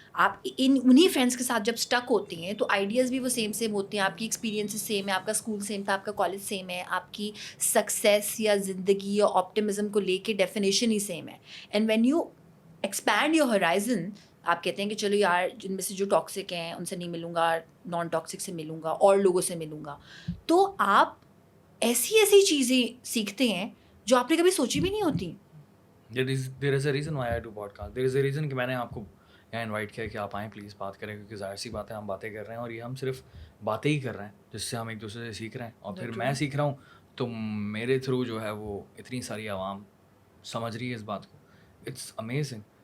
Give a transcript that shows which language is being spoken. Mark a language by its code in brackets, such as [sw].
[ur] آپ انہیں فرینڈس کے ساتھ جب اسٹک ہوتی ہیں تو آئیڈیاز بھی وہ سیم ہوتی ہیں, آپ کی ایکسپیرینسز سیم ہے, آپ کا اسکول سیم تھا, آپ کا کالج سیم ہے, آپ کی سکسیس یا زندگی یا آپٹمزم کو لے کے ڈیفینیشن ہی سیم ہے. [en] and when you expand your horizon, [ur] آپ کہتے ہیں کہ چلو یار جن میں سے جو ٹاکسک ہیں ان سے نہیں ملوں گا, نان ٹاکسک سے ملوں گا, اور لوگوں سے ملوں گا, تو آپ ایسی چیزیں سیکھتے ہیں جو آپ نے کبھی سوچی بھی نہیں ہوتی. [en] There is a reason why I do podcast. There is a reason [ur] کہ میں نے آپ کو یہاں انوائٹ کیا کہ آپ آئیں پلیز بات کریں, کیونکہ ظاہر سی بات ہے ہم باتیں کر رہے ہیں اور یہ ہم صرف باتیں ہی کر رہے ہیں جس سے ہم ایک دوسرے سے سیکھ رہے ہیں, اور پھر میں سیکھ رہا ہوں تو میرے تھرو جو ہے وہ اتنی ساری عوام سمجھ رہی ہے اس بات کو. [en] It's amazing.